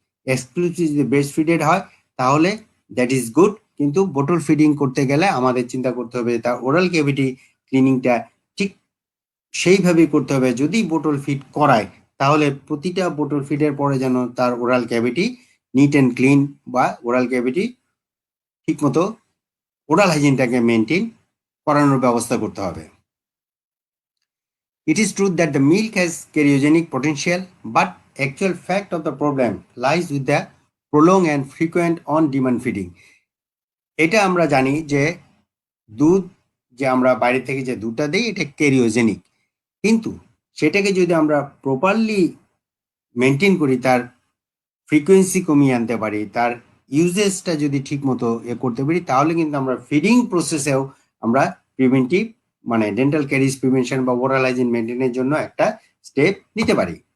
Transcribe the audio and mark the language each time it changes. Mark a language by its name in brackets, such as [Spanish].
[Bangla] Exclusive যদি breast ফিডেড হয় তাহলে [English] that is good, [Bangla] কিন্তু বোটল ফিডিং করতে গেলে আমাদের চিন্তা করতে হবে তার ওরাল ক্যাভিটি ক্লিনিংটা ঠিক সেইভাবেই করতে হবে। যদি বোটল ফিড করায় তাহলে প্রতিটা বোটল ফিডের পরে যেন তার oral cavity [English] neat and clean [Bangla] বা ওরাল ক্যাভিটি ঠিকমতো ওরাল হাইজিনটাকে মেনটেন করানোর ব্যবস্থা করতে হবে। [English] It is true that the milk has cariogenic potential, but actual fact of the problem lies with the prolonged and frequent on-demand feeding. [Bangla] এটা আমরা জানি যে দুধ যে আমরা বাইরে থেকে যে দুধটা দিই এটা ক্যারিওজেনিক, কিন্তু সেটাকে যদি আমরা প্রপারলি মেনটেন করি, তার ফ্রিকোয়েন্সি কমিয়ে আনতে পারি, তার ইউজেসটা যদি ঠিক মতো করতে পারি, তাহলে কিন্তু আমরা ফিডিং প্রসেসেও আমরা প্রিভেন্টিভ মানে ডেন্টাল ক্যারিজ প্রিভেনশন বা ওরাল হাইজিন মেনটেনের জন্য একটা স্টেপ নিতে পারি।